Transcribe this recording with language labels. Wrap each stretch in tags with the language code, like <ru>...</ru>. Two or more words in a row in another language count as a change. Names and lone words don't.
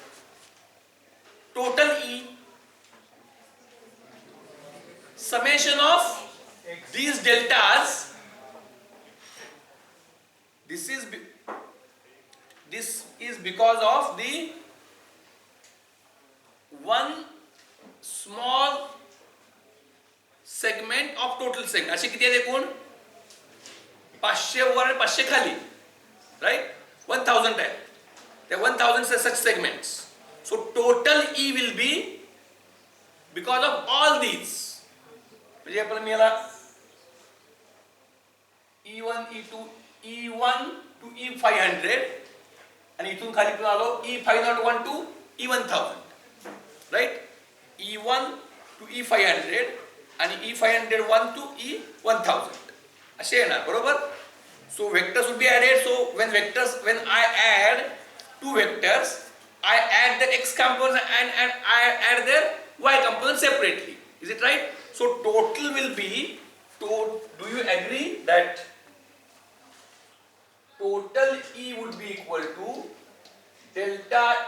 <en>Total E, summation of these deltas. This is because of the one small segment of total segment.</en> <mr>असे किती आहेत एकूण? 500 वर आणि 500 खाली,</mr> <en>right?</en> <mr>1000 आहे.</mr> <en>There are 1000 such segments. So total E will be because of all these.</en> <mr>म्हणजे आपण मिळाला E1, E2,</mr> <en>E1 to E500</en> <mr>आणि इथून खाली पण आलो</mr> <en>E501 to E1000.</en> <mr>Right?</mr> <en>E1 to E500</en> <mr>आणि</mr> <en>E501 to E1000</en> <mr>असे येणार, बरोबर?</mr> <en>So vectors would be added. So when I add two vectors, I add the x component and I add their y component separately. Is it right? So total will be, do you agree that total E would be equal to delta</en>